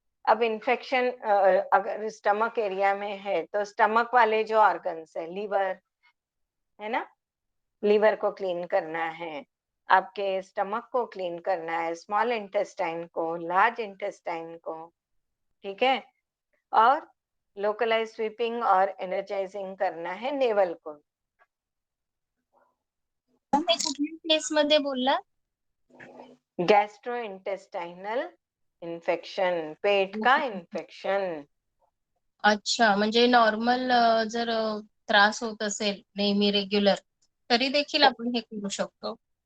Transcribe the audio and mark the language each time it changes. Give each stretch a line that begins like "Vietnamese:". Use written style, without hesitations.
Hindi: अब इन्फेक्शन अगर stomach area में है तो स्टमक वाले जो ऑर्गन्स है, लीवर है ना, लीवर को क्लीन करना है, आपके स्टमक को क्लीन करना है, स्मॉल इंटेस्टाइन को, लार्ज इंटेस्टाइन को, ठीक है, और लोकलाइज स्वीपिंग और एनर्जाइजिंग करना है नेवल को।
Marathi: तुम्ही कुठल्या प्लेस मध्ये बोलला?
Hindi: गैस्ट्रो इंटेस्टाइनल इन्फेक्शन, पेट का इन्फेक्शन।
Marathi: अच्छा, म्हणजे नॉर्मल जर त्रास होत असेल नेहमी रेग्युलर, तरी देखील आपण हे करू शकतो.